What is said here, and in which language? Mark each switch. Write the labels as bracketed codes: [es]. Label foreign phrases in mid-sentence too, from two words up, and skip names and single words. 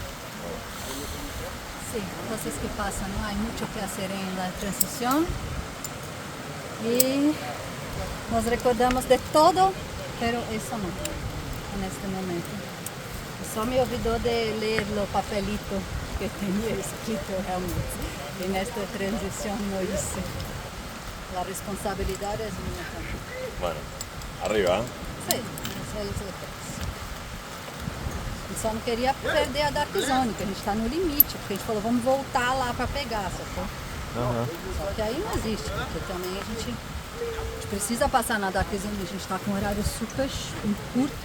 [es] Sí, cosas que pasan, ¿no? Hay mucho que hacer en la transición. E nos recordamos de todo, pero eso no, en este momento. [pt] Só me olvidou de ler o papelito que tenía escrito realmente. [es] En esta transición no hice. La responsabilidad es mía también. Bueno, arriba. Sí, [pt] isso é depois. Só não queria perder a Dark Zone, que a gente está no limite, porque a gente falou, vamos voltar lá para pegar, sacou? Só que aí não existe, porque também a gente precisa passar na Dark Zone, a gente está com um horário super curto.